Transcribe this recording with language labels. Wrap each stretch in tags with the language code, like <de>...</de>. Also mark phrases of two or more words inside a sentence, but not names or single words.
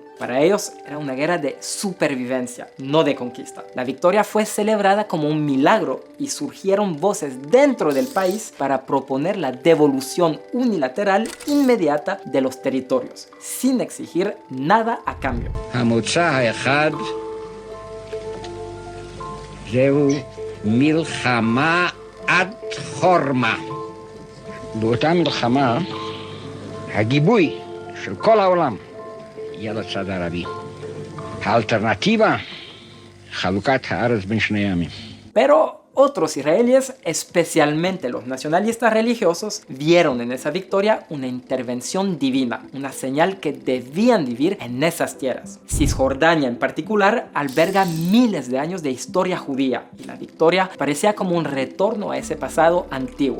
<es>Para ellos era una guerra de supervivencia, no de conquista. La victoria fue celebrada como un milagro y surgieron voces dentro del país para proponer la devolución unilateral inmediata de los territorios, sin exigir nada a cambio.</es> <he>מלחמה עד חורמה. באותה מלחמה, הגיבוי של כל העולם יהיה לצד הערבי. האלטרנטיבה, חלוקת הארץ בין שני העמים.</he> <es>Pero otros israelíes, especialmente los nacionalistas religiosos, vieron en esa victoria una intervención divina, una señal que debían vivir en esas tierras. Cisjordania en particular alberga miles de años de historia judía y la victoria parecía como un retorno a ese pasado antiguo.</es>